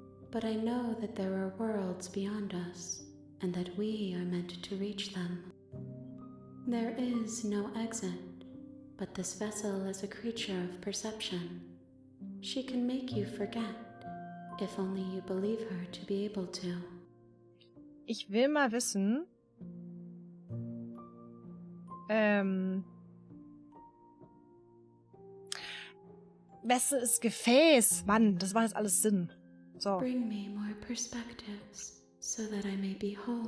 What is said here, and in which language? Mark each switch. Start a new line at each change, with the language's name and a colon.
English: But I know that there are worlds beyond us, and that we are meant to reach them. There is no exit, but this vessel is a creature of perception. She can make you forget, if only you believe her to be able to.
German: Ich will mal wissen, Wessel ist Gefäß. Mann, das macht jetzt alles Sinn. So.
English: Bring me more perspectives, so that I may be whole.